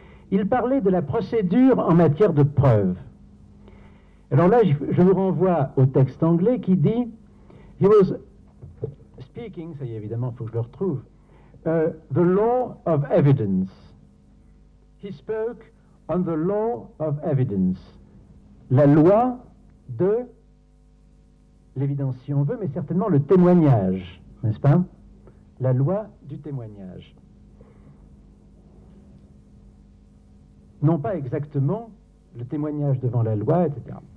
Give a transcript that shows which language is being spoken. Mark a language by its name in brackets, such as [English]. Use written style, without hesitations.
[French] Il parlait de la procédure en matière de preuve. Alors là, je vous renvoie au texte anglais qui dit « [English] He was speaking [French] », ça y est, évidemment, il faut que je le retrouve, « [English] the law of evidence ». He spoke on the law of evidence. [French] La loi de l'évidence, si on veut, mais certainement le témoignage, n'est-ce pas? La loi du témoignage. Non pas exactement le témoignage devant la loi, etc.